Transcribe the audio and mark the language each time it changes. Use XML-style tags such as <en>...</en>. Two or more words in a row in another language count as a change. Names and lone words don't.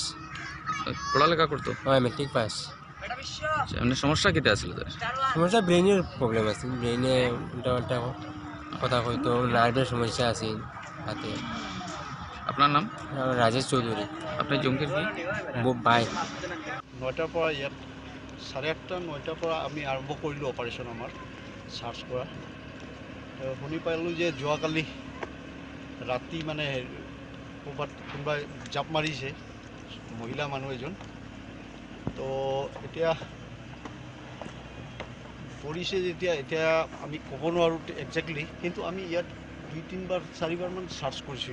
<bn>পড়ালেখা করতো? হয় মেট্রিক পাস। আচ্ছা, এমনি সমস্যা কিটা আছিল তার? সমস্যা ব্রেইনের প্রবলেম আছে, ব্রেইনে উল্টা পাল্টা কথা হয়তো, নার্ভের সমস্যা আছে হাতে। আপনার নাম? রাজেশ চৌধুরী। আপনি চুমকির কি ভাই?</bn> <as>9টাৰ পৰা ইয়াত 8:30 9টাৰ পৰা আমি আৰম্ভ কৰিলোঁ অপাৰেশ্যন আমাৰ চাৰ্চ কৰা। শুনি পালোঁ যে যোৱাকালি ৰাতি মানে ক'ৰবাত কোনোবাই জাপ মাৰিছে মহিলা মানুহ এজন। তো এতিয়া পৰিছে যেতিয়া এতিয়া আমি ক'ব নোৱাৰোঁ একজেক্টলি, কিন্তু আমি ইয়াত 2-3 4বাৰমান চাৰ্চ কৰিছোঁ।</as>